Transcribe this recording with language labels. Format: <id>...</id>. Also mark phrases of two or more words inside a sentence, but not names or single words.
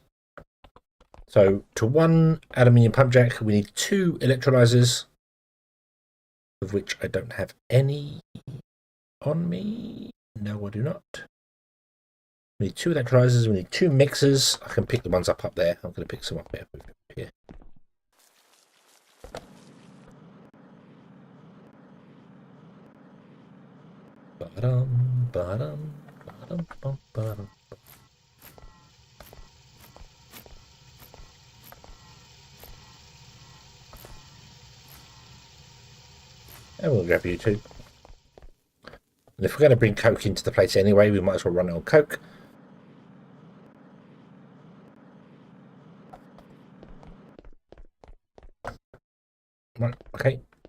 <en>So to 1 aluminium pump jack, we need 2 electrolyzers, of which I don't have any on me. No, I do not. We need 2 electrolyzers, we need 2 mixers. I can pick the ones up there. I'm going to pick some up here. Ba-dum, ba-dum, ba-dum, ba-dum, ba-dum. And we'll grab you 2. And if we're going to bring Coke into the place anyway, we might as well run it on Coke. Right, okay.</en>